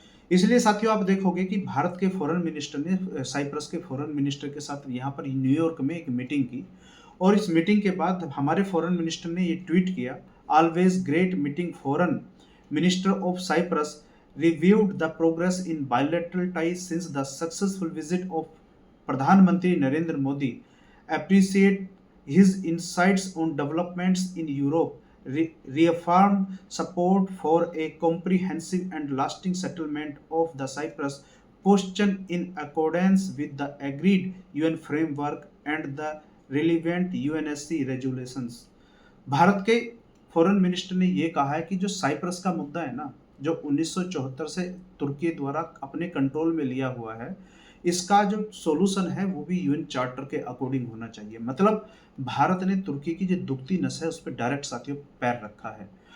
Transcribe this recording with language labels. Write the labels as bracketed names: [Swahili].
[Hindi] इसलिए साथियों आप देखोगे कि भारत के फॉरेन मिनिस्टर ने साइप्रस के फॉरेन मिनिस्टर के साथ यहाँ पर न्यूयॉर्क में एक मीटिंग की। और इस मीटिंग के बाद हमारे फॉरेन मिनिस्टर ने ये ट्वीट किया, [English] Always great meeting foreign minister of Cyprus reviewed the progress in bilateral ties since the successful visit of Pradhan Mantri Narendra Modi. Appreciate his insights on developments in Europe, reaffirmed support for a comprehensive and lasting settlement of the Cyprus question in accordance with the agreed UN framework and the relevant UNSC regulations. [Hindi] Bharat के foreign minister ने ये कहा है कि जो Cyprus का मुद्दा है ना, जो 1974 से तुर्की द्वारा अपने कंट्रोल में लिया हुआ है, इसका जो सॉल्यूशन है वो भी यूएन चार्टर के अकॉर्डिंग होना चाहिए। मतलब भारत ने तुर्की की जो दुखती नस है उस पे डायरेक्ट साथियों पैर रखा है।